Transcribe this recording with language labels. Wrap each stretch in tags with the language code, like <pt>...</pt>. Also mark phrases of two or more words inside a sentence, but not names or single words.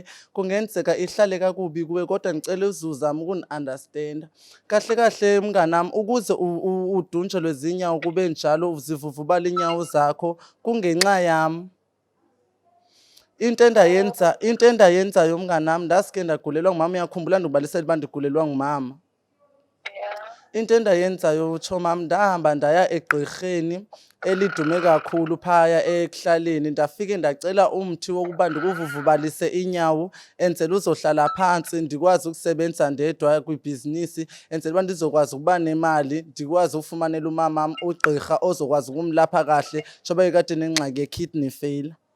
<zu>Kungenzeka ihlale kakubi kuwe kodwa ngicela uzuzame ukuni-understanda.</zu> <xh>Kahle kahle mnganami, ukuze udunjelwe zinyawo kube njalo zivuvubala iinyawo zakho kungenxa yami. into endayenzayo umngani nami ndasike ndagulelwa ngumama. Uyakhumbula ndikubalisela uba ndigulelwa ngumama? Yeah. Into endayenzayo utsho mama, ndahamba ndaya egqirheni elidume kakhulu phaya ekuhlaleni. Ndafike ndacela umthi wokuba ndikuvuvubalise inyawo enzela uzohlala phansi ndikwazi ukusebenza ndedwa kwibhizinisi, enzela uba ndizokwazi ukuba nemali ndikwazi ukufumanela umamam ugqirha ozokwazi ukumlapha kahle njengoba ekade nengxaki ye-</xh> <en>kidney failure.</en>